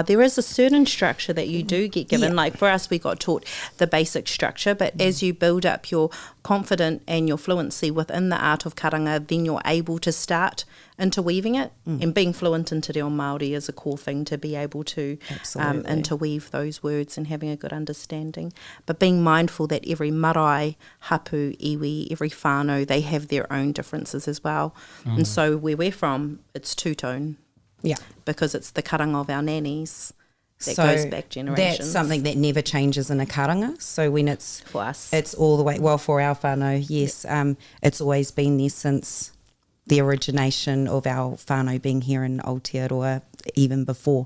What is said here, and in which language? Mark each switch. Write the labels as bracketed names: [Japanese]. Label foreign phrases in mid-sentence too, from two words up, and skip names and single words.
[English] There is a certain structure that you do get given. Like for us, we got taught the basic structure, but as you build up your confidence and your fluency within the art of karanga, then you're able to start interweaving it. And being fluent in Te Reo Māori is a core thing, to be able to interweave those words and having a good understanding. But being mindful that every [Māori] marae, hapu, iwi, [English] every whānau, they have their own differences as well. And so where we're from, it's two-tone. Yeah. Because it's the karanga of our nannies that goes back generations. That's something that never changes in a karanga. So when it's for us, it's all the way, well, for our whānau, yes, it's always been there since the origination of our whānau being here in Aotearoa, even before.